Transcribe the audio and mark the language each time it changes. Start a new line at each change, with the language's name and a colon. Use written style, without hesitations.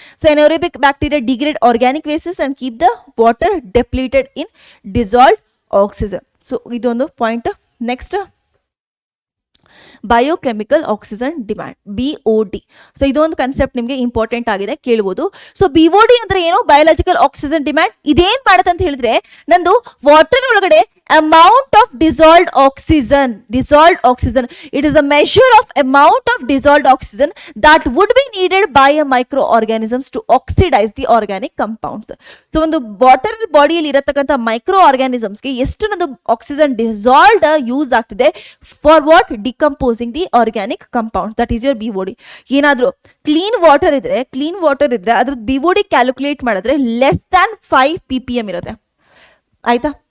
English: So anaerobic bacteria degrade organic wastes and keep the water depleted in dissolved oxygen. So
Kannada: ಇದೊಂದು point.
English: Next biochemical oxygen demand, BOD.
Kannada: So ಇದೊಂದು concept ನಿಮಗೆ important ಆಗಿದೆ, ಕೇಳ್ಬೋದು. So BOD ಅಂದ್ರೆ ಏನು? Biological oxygen demand. ಇದೇನ್ ಮಾಡುತ್ತೆ ಅಂತ ಹೇಳಿದ್ರೆ, ನಂದು ವಾಟರ್ ಒಳಗಡೆ
English: amount of dissolved oxygen, it is a measure of amount of dissolved oxygen that would be needed by a microorganisms to oxidize the organic compounds.
Kannada: So ಒಂದು water ಬಾಡಿಯಲ್ಲಿ ಇರತಕ್ಕಂಥ micro ಆರ್ಗ್ಯಾನಿಸಮ್ಸ್ಗೆ ಎಷ್ಟು ನಂದು ಆಕ್ಸಿಜನ್ ಡಿಸಾಲ್ವ್ಡ್ ಯೂಸ್ ಆಗ್ತಿದೆ for what?
English: Decomposing the organic compounds, that is your BOD.
Kannada: ಏನಾದ್ರು clean water ಇದ್ರೆ ಅದ್ರ BOD calculate ಮಾಡಿದ್ರೆ ಲೆಸ್ ದ್ಯಾನ್ 5 ppm ಇರುತ್ತೆ, ಆಯ್ತಾ?